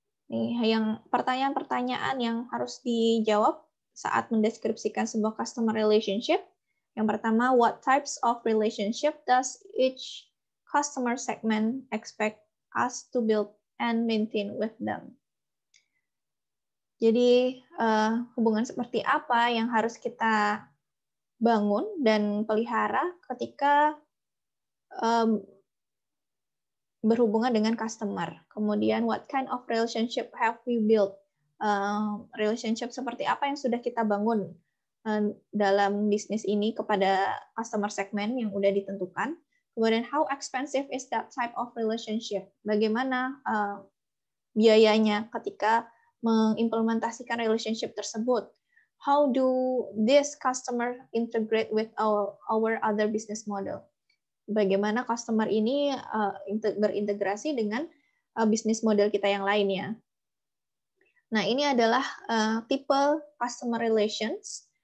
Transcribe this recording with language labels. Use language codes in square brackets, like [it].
[id] Nih, yang pertanyaan-pertanyaan yang harus dijawab saat mendeskripsikan sebuah customer relationship. Yang pertama, [en] what types of relationship does each customer segment expect us to build and maintain with them? [id] Jadi, hubungan seperti apa yang harus kita bangun dan pelihara ketika berhubungan dengan customer. Kemudian, [en] what kind of relationship have we built? [id] Relationship seperti apa yang sudah kita bangun dalam bisnis ini kepada customer segment yang udah ditentukan. [en] Kemudian, how expensive is that type of relationship? [id] Bagaimana biayanya ketika mengimplementasikan relationship tersebut? [en] How do this customer integrate with our other business model? [id] Bagaimana customer ini berintegrasi dengan bisnis model kita yang lainnya. Nah, ini adalah tipe customer relations.